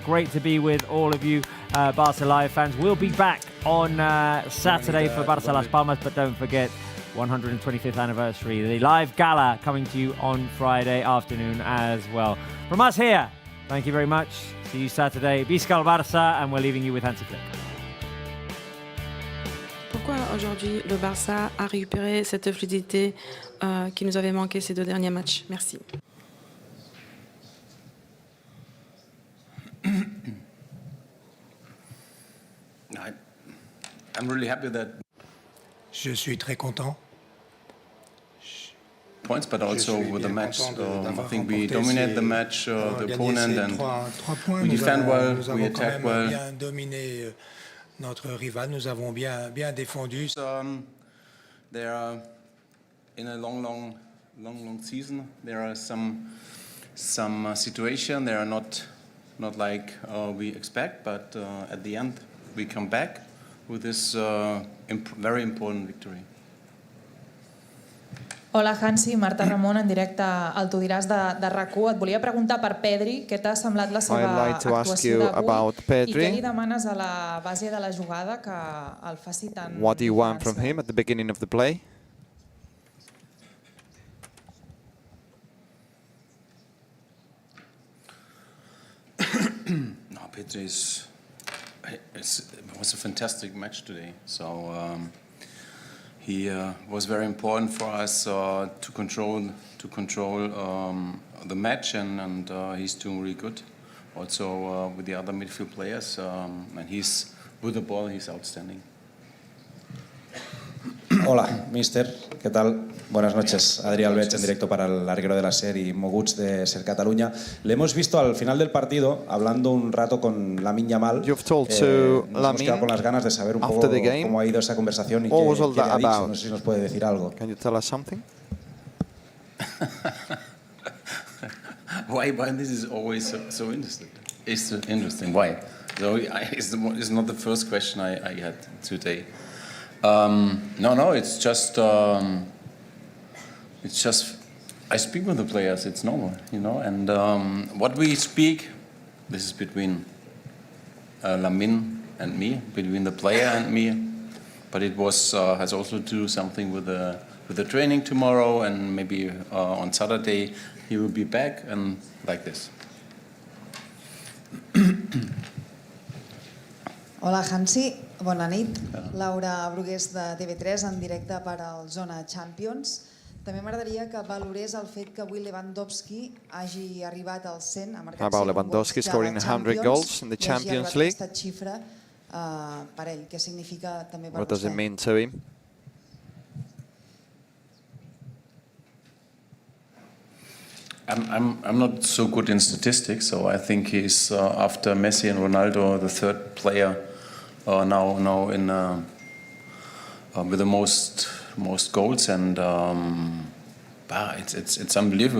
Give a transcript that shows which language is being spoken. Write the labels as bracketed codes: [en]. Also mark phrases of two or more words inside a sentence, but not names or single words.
[en] Great to be with all of you Barca Live fans. We'll be back on Saturday for Barça Las Palmas, but don't forget, 125th anniversary, the live gala coming to you on Friday afternoon as well. From us here, thank you very much. See you Saturday. [ca] Visca el Barça, [en] and we're leaving you with Hansi Flick. [fr] Pourquoi aujourd'hui le Barça a récupéré cette fluidité qui nous avait manqué ces 2 derniers matchs? Merci. [en] I'm really happy that [fr] Je suis très content. [en] Points, but also with the match. I think we dominate the match, the opponent, and we defend well, we attack well. [fr] Bien dominé notre rival, nous avons bien défendu. [en] They are in a long season. There are some situation. They are not like we expect, but at the end we come back with this very important victory. [ca] Hola, Hansi, Marta Ramon, en directe al Tu diràs de RAC1. Et volia preguntar per Pedri, què t'ha semblat la seva actuació d'avui i què li demanes a la base de la jugada que el faci tan... [en] What do you want from him at the beginning of the play? No, Pedri it was a fantastic match today. So he was very important for us to control the match, and he's doing really good. also with the other midfield players. And he's, with the ball, he's outstanding. [es] Hola, mister. ¿Qué tal? Buenas noches. Adrián Albech en directo para el larguero de la SER y Moguts de SER Cataluña. Le hemos visto al final del partido hablando un rato con Lamine Yamal. [en] You've told to [es] nos hemos quedado con las ganas de saber un poco cómo ha ido esa conversación y qué le ha dicho. No sé si nos puede decir algo. [en] Can you tell us something? Why this is always so interesting? It's interesting. Why? So it's not the first question I had today. No, it's just I speak with the players. It's normal, you know. And what we speak, this is between Lamine and me, between the player and me. But it was has also to do something with the training tomorrow, and maybe on Saturday he will be back, and like this. [ca] Hola, Hansi. Bona nit. Laura Brugués de TV3 en directe per al Zona Champions. També m'agradaria que valorés el fet que avui Lewandowski hagi arribat al 100, ha marcat 100 [en] Lewandowski scoring 100 goals in the Champions League. [ca] Aquesta xifra per ell, què significa també per [en] What does it mean to him? I'm not so good in statistics, so I think he's after Messi and Ronaldo the third player now in with the most goals, and it's unbelievable.